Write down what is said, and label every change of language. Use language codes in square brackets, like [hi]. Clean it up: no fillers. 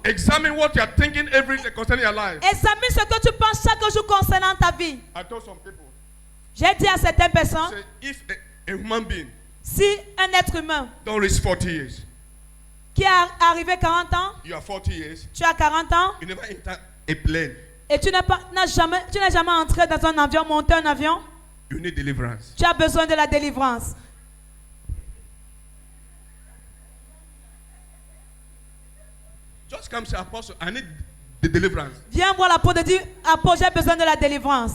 [en] Examine what you are thinking every day concerning your life. [fr] Examine ce que tu penses chaque jour concernant ta vie. [en] I told some people, [fr] J'ai dit à certaines personnes, [en] say, if a human being [fr] si un être humain [en] don't reach 40 years, [fr] qui est arrivé 40 ans, [en] you are 40 years, [fr] tu as 40 ans, [en] you never enter a plane, [fr] et tu n'as jamais entré dans un avion, monté un avion, [en] you need deliverance. [fr] tu as besoin de la délivrance. [en] Just come say, Apostle, I need the deliverance. [fr] Viens voir l'apôtre et dis, apôtre, j'ai besoin de la délivrance.